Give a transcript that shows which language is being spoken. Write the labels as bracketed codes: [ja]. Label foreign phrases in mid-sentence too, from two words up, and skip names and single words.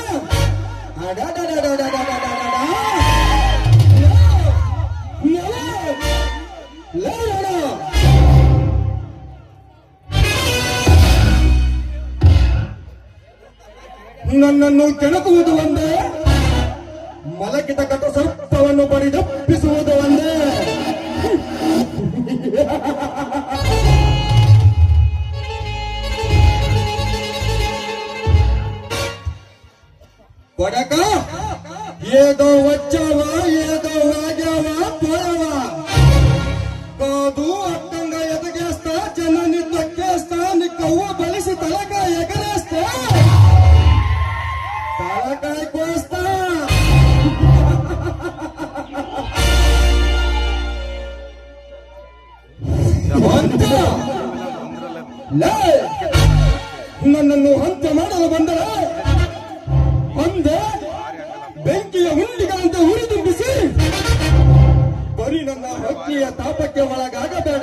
[kn] ನನ್ನನ್ನು ಕೆಣಕುವುದು ಒಂದೇ, ಮಲಗಿದ ಕಟ ಸರ್ಪವನ್ನು ಬಡಿದಪ್ಪಿಸುವುದು ಒಂದೇ. [te] ಕೊಡಕ ఏదో వచ్చావా ఏదో వాగావా పోయావా కాదు, అడ్డంగా ఎదగేస్తా, జనాన్ని తొక్కేస్తా, నీ కవ్వ బలిసి తలకాయ ఎగరేస్తా, తలకాయ కోస్తా. [kn] ನನ್ನನ್ನು ಹಂತ ಮಾಡಲು ಬಂದರೆ ಅಂದೆ ಬೆಂಕಿಯ ಹುಂಡಿಗಳಂತೆ ಉರಿದುಂಬಿಸಿ ಬರೀ ನನ್ನ ಅಗ್ನಿಯ ತಾಪಕ್ಕೆ ಒಳಗಾಗಬೇಡ.